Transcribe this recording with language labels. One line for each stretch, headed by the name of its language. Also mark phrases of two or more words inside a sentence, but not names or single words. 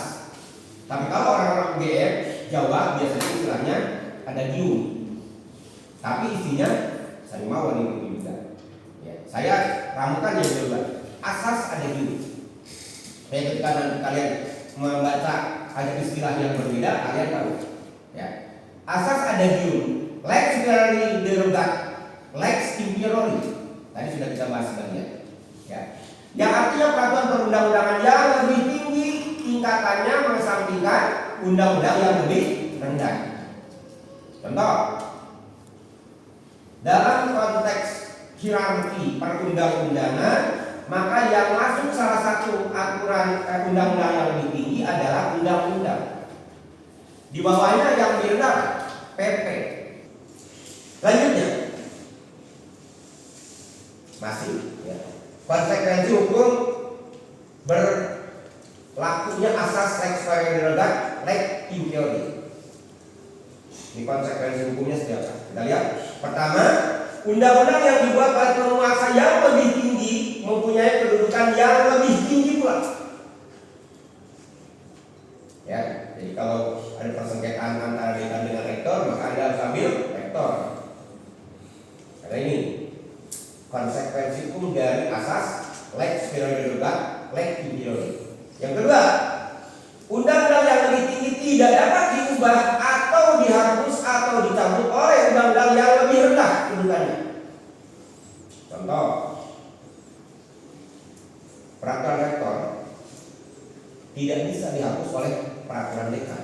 Indonesian: Tapi kalau orang-orang UGM Jawa biasanya istilahnya ada due. Tapi isinya saya mau ini juga. Ya, saya ramukan yang kedua. Asas ada due. Ketika nanti kalian membaca ada istilah yang berbeda, kalian tahu. Ya. Asas ada due.
Latin: Lex superiori derogat, lex inferiori.
Indonesian: Tadi sudah kita bahas sebagian. Ya. Yang artinya peraturan perundang-undangan yang lebih tinggi tingkatannya mengesampingkan undang-undang yang lebih rendah. Contoh, dalam konteks hierarki perundang-undangan, maka yang masuk salah satu aturan undang-undang yang lebih tinggi adalah undang-undang. Di bawahnya yang lebih rendah PP. Selanjutnya masih ya, konsekuensi hukum berlakunya asas
Latin: lex superiori derogat, lex inferiori.
Indonesian: Ini konsekuensi hukumnya seperti apa? Kita lihat. Pertama, undang-undang yang dibuat oleh penguasa yang lebih tinggi mempunyai kedudukan yang lebih tinggi pula. Ya, jadi kalau ada persengketaan antara dekan dengan rektor, maka Anda harus ambil rektor. Karena ini konsekuensi hukum dari asas
Latin: lex superiori derogat, lex inferiori.
Indonesian: Yang kedua, undang-undang yang lebih tinggi tidak dapat diubah atau dihapus atau dicabut oleh undang-undang yang lebih rendah kedudukannya. Contoh, peraturan rektor tidak bisa dihapus oleh peraturan dekan.